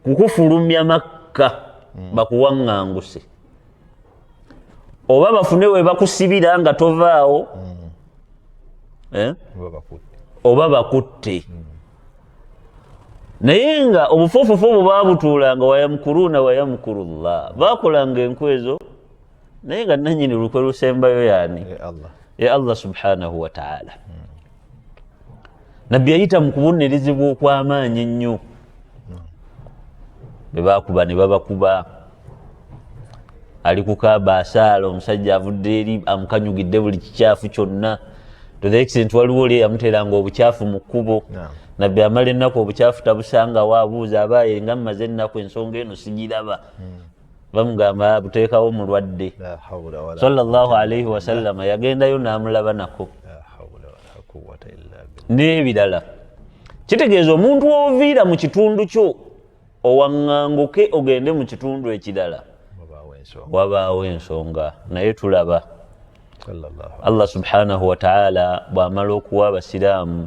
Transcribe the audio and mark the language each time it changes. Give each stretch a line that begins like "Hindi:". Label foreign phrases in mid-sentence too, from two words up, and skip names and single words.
Ganda: Makka bakuwaŋŋanguse oba bafune we bakusibira nga tovaawo oba bakutte naye nga obufofufu obwo baabutuulanga
Arabic: ويمكرون ويمكر الله
Ganda: baakolanga enkwezo naye nga nannyini lukwe lusembayo yaani ye Allah
Arabic: سبحانه وتعالى
Ganda: nabbi yayita mu kubonerezebwa okw'amaanyi ennyo be baakuba ne babakuba ali kukaaba asaala omusajja avudde eri amukanyugidde buli kikyafu kyonna
English: to the extent
Ganda: waliwo oli yamuteranga obukyafu mu kkubo nabbi amala ennaku obukyafu tabusangawo abuuza abaaye nga mmaze ennaku ensonga eno sigiraba bamugamba buteekawo mulwadde
Arabic: صلى الله عليه وسلم
Ganda: yagendayo n'amulaba nako n'ebirala kitegeeza omuntu oviira mu kitundu kyo owaŋŋanguke ogende mu kitundu ekirala wabaawo ensonga naye tulaba Allah
Arabic: سبحانه وتعالى
Ganda: bw'amala okuwa abasiraamu